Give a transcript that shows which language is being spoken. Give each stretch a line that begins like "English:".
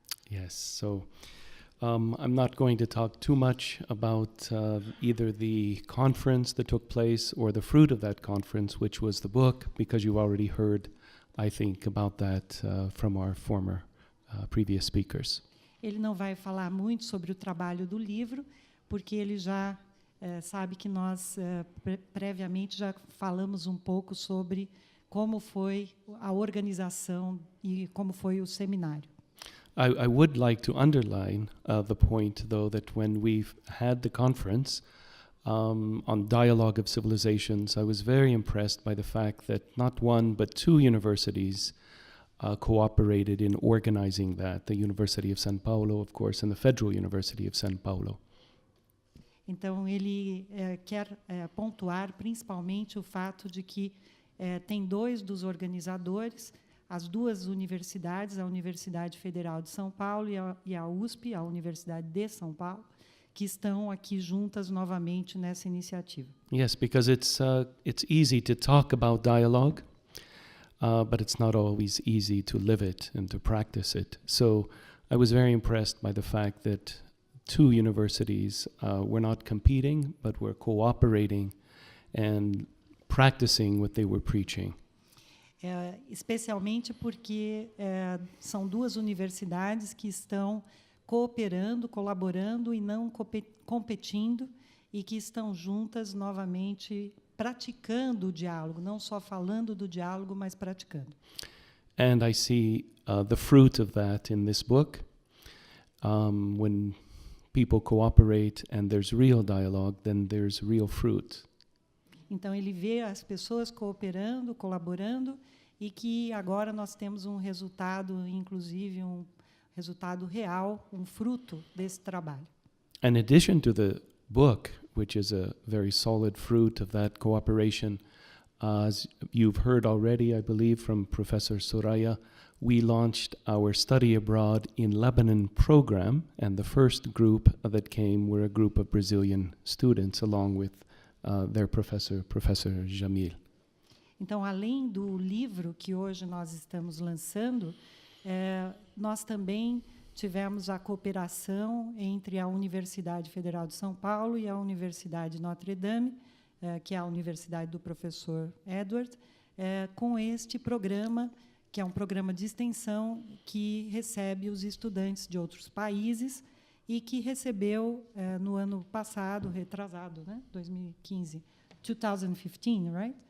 English: Yes, so I'm not going to talk too much about either the conference that took place or the fruit of that conference, which was the book, because you've already heard, I think, about that from our former previous speakers.
Portuguese: Ele não vai falar muito sobre o trabalho do livro, porque ele já sabe que nós previamente já falamos um pouco sobre como foi a organização e como foi o seminário.
English: I would like to underline the point, though, that when we've had the conference on Dialogue of Civilizations, I was very impressed by the fact that not one but 2 universities cooperated in organizing that, the University of São Paulo, of course, and the Federal University of São Paulo.
Portuguese: Então, ele quer pontuar principalmente o fato de que tem 2 dos organizadores, as 2 universidades, a Universidade Federal de São Paulo e a USP, a Universidade de São Paulo, que estão aqui juntas novamente nessa iniciativa.
English: Yes, because it's easy to talk about dialogue, but it's not always easy to live it and to practice it. So I was very impressed by the fact that two universities were not competing, but were cooperating and practicing what they were preaching.
Portuguese: Especialmente porque são duas universidades que estão cooperando, colaborando e não competindo, e que estão juntas novamente praticando o diálogo, não só falando do diálogo, mas praticando.
English: And I see the fruit of that in this book. When people cooperate and there's real dialogue, then there's real fruit.
Portuguese: Então ele vê as pessoas cooperando, colaborando, e que agora nós temos um resultado, inclusive um resultado real, um fruto desse trabalho.
English: In addition to the book, which is a very solid fruit of that cooperation, as you've heard already, I believe, from Professor Soraya, we launched our Study Abroad in Lebanon program, and the first group that came were a group of Brazilian students, along with their professor, Professor Jamil.
Portuguese: Então, além do livro que hoje nós estamos lançando, nós também tivemos a cooperação entre a Universidade Federal de São Paulo e a Universidade Notre Dame, que é a universidade do professor Edward, com este programa, que é um programa de extensão que recebe os estudantes de outros países e que recebeu no ano passado, retrasado, né, 2015, 2015,
English: right?